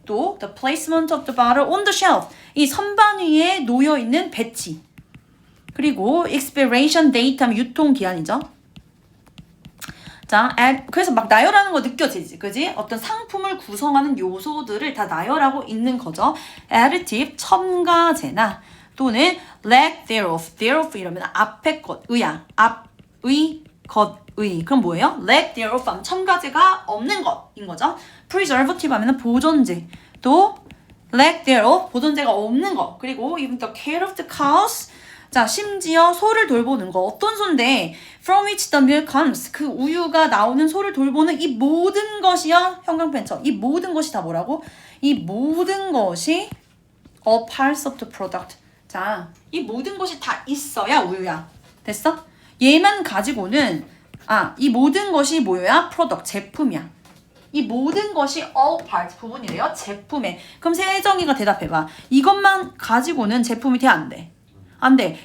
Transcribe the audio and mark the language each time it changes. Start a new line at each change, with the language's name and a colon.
English: 또 the placement of the bottle on the shelf.
Korean: 이 선반 위에 놓여있는 배치. 그리고 expiration date 하면 유통기한이죠. 자, 그래서 막 나열하는 거 느껴지지, 그지? 어떤 상품을 구성하는 요소들을 다 나열하고 있는 거죠. additive, 첨가제나 또는
English: lack thereof
Korean: 이러면 앞에 것, 의야, 앞의, 것의. 그럼 뭐예요?
English: lack thereof
Korean: 하면 첨가제가 없는 것인 거죠. preservative 하면 보존제, 또 lack thereof, 보존제가 없는 것. 그리고
English: even the care of the cows,
Korean: 자, 심지어 소를 돌보는 거. 어떤 소인데
English: from which the milk comes.
Korean: 그 우유가 나오는 소를 돌보는 이 모든 것이요. 형광펜처. 이 모든 것이 다 뭐라고? 이 모든 것이
English: all parts of the product.
Korean: 자, 이 모든 것이 다 있어야 우유야. 됐어? 얘만 가지고는 이 모든 것이 뭐야? product, 제품이야. 이 모든 것이
English: all parts,
Korean: 부분이래요. 제품에. 그럼 세정이가 대답해봐. 이것만 가지고는 제품이 돼, 안 돼? 안 돼.